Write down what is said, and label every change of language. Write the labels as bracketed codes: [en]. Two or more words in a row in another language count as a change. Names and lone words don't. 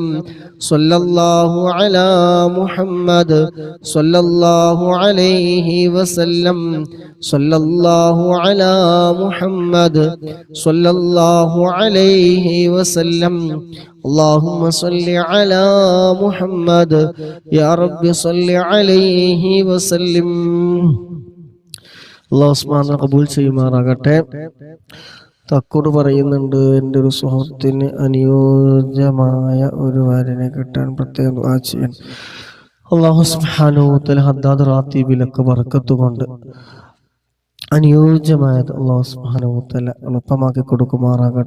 [ar] صلى الله على محمد صلى الله عليه وسلم. صلى الله على محمد صلى الله عليه وسلم. اللهم صل على محمد يا رب صل عليه وسلم. الله سبحانه [ml] കബൂൽ ചെയ്യുമാറാകട്ടെ. തക്കോട് പറയുന്നുണ്ട്, എൻ്റെ ഒരു സുഹൃത്തിന് അനുയോജ്യമായ ഒരു വരനെ കിട്ടാൻ പ്രത്യേകം ദുആ ചെയ്യാൻ. [ar] الله سبحانه وتعالى [ml] ഹദ്ദാദ് റാത്തീബിലൊക്കെ ബർക്കത്ത് കൊണ്ട് അനുയോജ്യമായത് [ar] الله سبحانه وتعالى [ml] എളുപ്പമാക്കി കൊടുക്കുമാറാകട്ടെ.